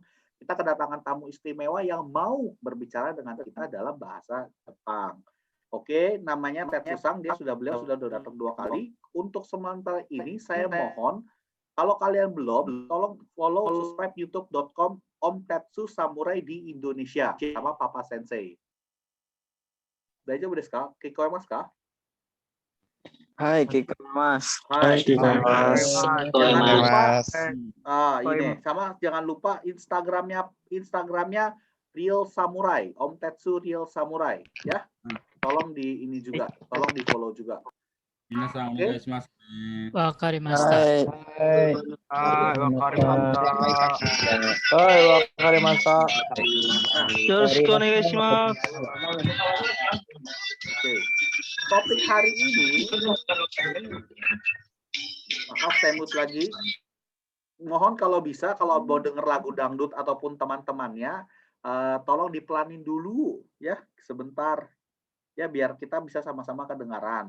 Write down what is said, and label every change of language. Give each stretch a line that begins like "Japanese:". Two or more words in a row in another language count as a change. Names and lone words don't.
Indonesian: Kita kedatangan tamu istimewa yang mau berbicara dengan kita dalam bahasa Jepang. Oke, namanya Tetsu-san, beliau sudah datang 2 kali. Untuk sementara ini saya mohon kalau kalian belum, tolong
English: follow subscribe
Indonesian: youtube.com Om Tetsu Samurai di Indonesia sama Papa Sensei.
Japanese: 大丈夫ですか？聞こえますか?
Indonesian: Hai, Mas. Hai. Mas. Jangan lupa, Mas. ini sama jangan lupa Instagramnya Real Samurai, Om Tetsu Real Samurai, ya. Tolong di ini juga, tolong di follow juga.
Japanese: 皆さんお願いしますね。わかりました。はい。はい、わかりました。はい、わかりました。よろしくお願いします。
Indonesian: Oke. Topik hari ini, maaf saya mute lagi. Mohon kalau bisa, kalau mau denger lagu dangdut ataupun teman-temannya, tolong dipelanin dulu ya sebentar, ya biar kita bisa sama-sama kedengaran.